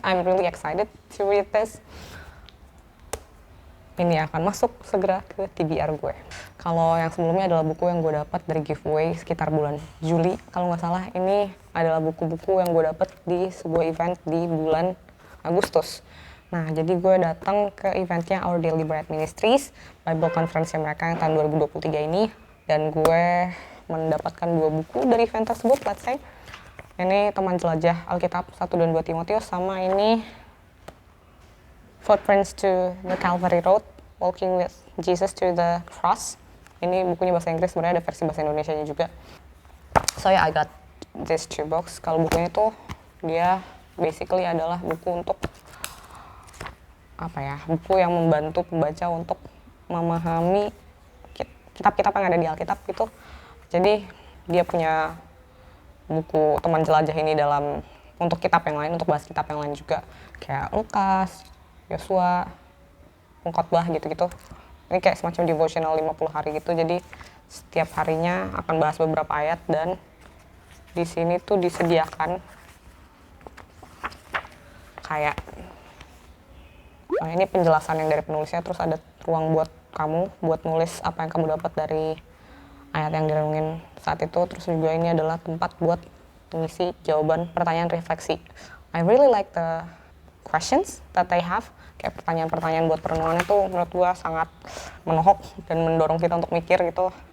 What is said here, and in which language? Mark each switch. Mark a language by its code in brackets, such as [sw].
[en] I'm really excited to read this. [id] Ini akan masuk segera ke TBR gue. Kalau yang sebelumnya adalah buku yang gue dapat dari giveaway sekitar bulan Juli. Kalau nggak salah, ini adalah buku-buku yang gue dapat di sebuah event di bulan Agustus. Nah, jadi gue datang ke eventnya Our Daily Bread Ministries, Bible Conference mereka yang tahun 2023 ini. Dan gue mendapatkan 2 buku dari event tersebut, [en] let's say. [id] Ini Teman Jelajah Alkitab 1 dan 2 Timotius, sama ini Footprints to the Calvary Road, [en] Walking with Jesus to the Cross. [id] Ini bukunya bahasa Inggris, sebenarnya ada versi bahasa Indonesianya juga. [en] So yeah, I got these 2 books. [id] Kalau bukunya itu dia basically adalah buku untuk buku yang membantu pembaca untuk memahami kitab-kitab yang ada di Alkitab gitu. Jadi dia punya buku teman jelajah ini untuk kitab yang lain, untuk bahas kitab yang lain juga, kayak Lukas, Yosua, Pengkhotbah gitu-gitu. Ini kayak semacam devotional 50 hari gitu, jadi setiap harinya akan bahas beberapa ayat, dan di sini tuh disediakan kayak ini penjelasan yang dari penulisnya, terus ada ruang buat kamu buat nulis apa yang kamu dapat dari ayat yang direnungin saat itu. Terus juga ini adalah tempat buat mengisi jawaban pertanyaan refleksi. [en] I really like the questions that they have. [id] Kayak pertanyaan-pertanyaan buat perenungannya tuh menurut gue sangat menohok dan mendorong kita untuk mikir gitu.